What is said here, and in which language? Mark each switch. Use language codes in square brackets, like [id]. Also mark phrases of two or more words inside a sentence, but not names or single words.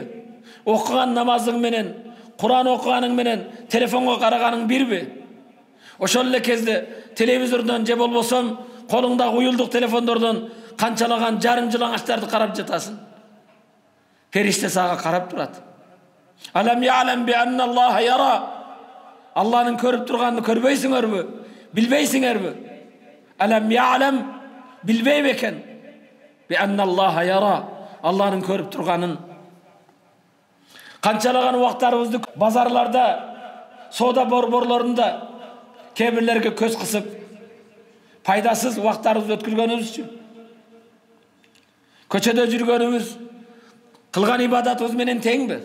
[ky] Окуган намазың менен, Кур'ан окуганың менен, телефонго караганың бирби? Ошол эле кезде телевизордон же болбосо колуңдагы уюлдук телефондордон канчалаган жарым жылаңачтарды карап жатасың. Периште сага карап турат. [ar] ألم يعلم بأن الله يرى. [ky] Алланын көрүп турганын көрбөйсүңөрбү? Билбейсиңерби? [ar] ألم يعلم, [ky] билбей бекен. [ar] بأن الله يرى. [ky] Алланын көрүп турганын. Канчалаган убактарыбызды базарларда, соода борборлорунда кээ-бирлерге көз кысып, пайдасыз убактарыбызды өткөргөнүбүз үчүн. Көчөдө жүргөнүбүз кылган ибадатыбыз менен теңби?